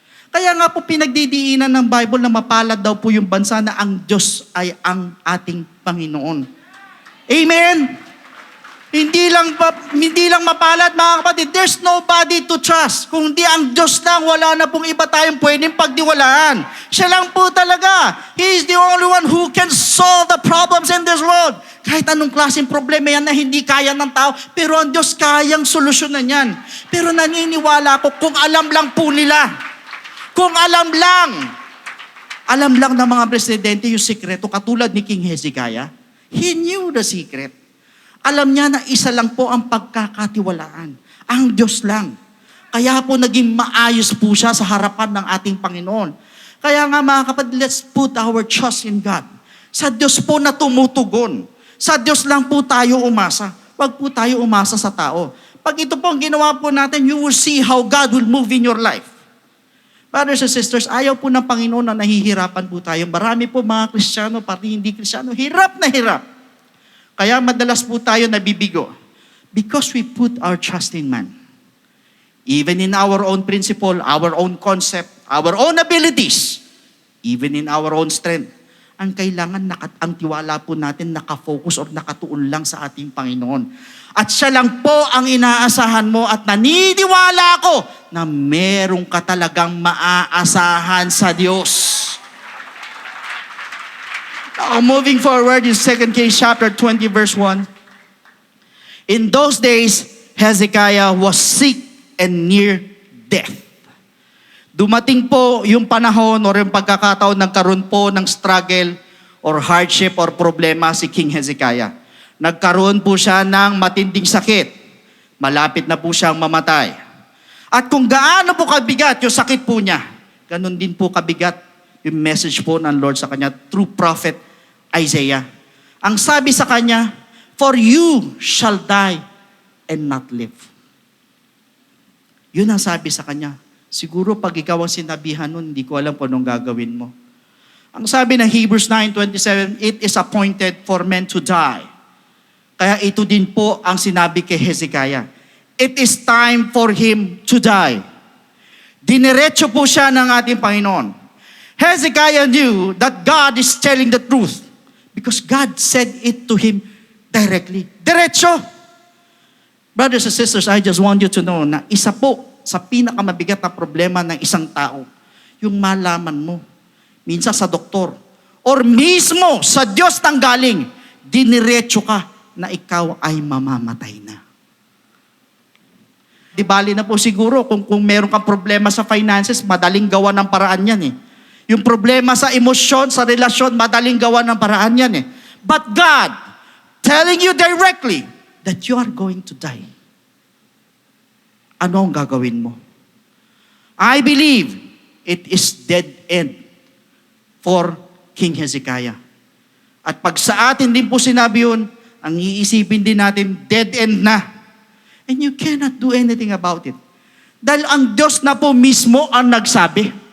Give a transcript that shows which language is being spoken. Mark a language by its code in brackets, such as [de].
[tl] Kaya nga po pinagdidiinan ng Bible na mapalad daw po yung bansa na ang Diyos ay ang ating Panginoon. Amen? Hindi lang mapalad mga kapatid. [en] There's nobody to trust. [tl] Kung di ang Diyos lang, wala na pong iba tayong pwedeng pagdiwalaan. Siya lang po talaga. [en] He is the only one who can solve the problems in this world. [tl] Kahit anong klaseng problema yan na hindi kaya ng tao, pero ang Diyos kayang solusyonan yan. Pero naniniwala ko kung alam lang po nila. Kung alam lang ng mga presidente yung sikreto, katulad ni King Hezekiah, [en] he knew the secret. [tl] Alam niya na isa lang po ang pagkakatiwalaan. Ang Diyos lang. Kaya po naging maayos po siya sa harapan ng ating Panginoon. Kaya nga mga kapatid, [en] let's put our trust in God. [tl] Sa Diyos po na tumutugon. Sa Diyos lang po tayo umasa. Huwag po tayo umasa sa tao. Pag ito po ang ginawa po natin, [en] you will see how God will move in your life. Brothers and sisters, [tl] ayaw po ng Panginoon na nahihirapan po tayo. Marami po mga Kristiyano, pati hindi Kristiyano, hirap na hirap. Kaya madalas po tayo nabibigo. [en] Because we put our trust in man. Even in our own principle, our own concept, our own abilities, even in our own strength. [tl] Ang kailangan, ang tiwala po natin nakafocus or nakatuon lang sa ating Panginoon. At siya lang po ang inaasahan mo at naniniwala ako na merong ka talagang maaasahan sa Diyos. [en] Now, moving forward in 2 Kings chapter 20 verse 1. In those days, Hezekiah was sick and near death. [tl] Dumating po yung panahon or yung pagkakataon nagkaroon po ng struggle or hardship or problema si King Hezekiah. Nagkaroon po siya ng matinding sakit. Malapit na po siyang mamatay. At kung gaano po kabigat yung sakit po niya, ganun din po kabigat yung message po ng Lord sa kanya through prophet Isaiah. Ang sabi sa kanya, [en] for you shall die and not live. [tl] Yun ang sabi sa kanya. Siguro pag ikaw ang sinabihan nun, hindi ko alam kung anong gagawin mo. Ang sabi ng [en] Hebrews 9:27, it is appointed for men to die. [tl] Kaya ito din po ang sinabi kay Hezekiah. [en] It is time for him to die. [tl] Diniretso po siya ng ating Panginoon. [en] Hezekiah knew that God is telling the truth because God said it to him directly. [tl] Diretso! [en] Brothers and sisters, I just want you to know [tl] na isa po sa pinakamabigat na problema ng isang tao, yung malaman mo, minsan sa doktor, or mismo sa Diyos nang galing, diniretso ka na ikaw ay mamamatay na. Di bali na po siguro kung meron kang problema sa finances, madaling gawa ng paraan yan eh. Yung problema sa emosyon, sa relasyon, madaling gawa ng paraan yan eh. [en] But God, telling you directly that you are going to die. [tl] Ano ang gagawin mo? [en] I believe it is dead end for King Hezekiah. [tl] At pag sa atin din po sinabi yun, ang iisipin din natin, dead end na. [en] And you cannot do anything about it. [tl] Dahil ang Diyos na po mismo ang nagsabi.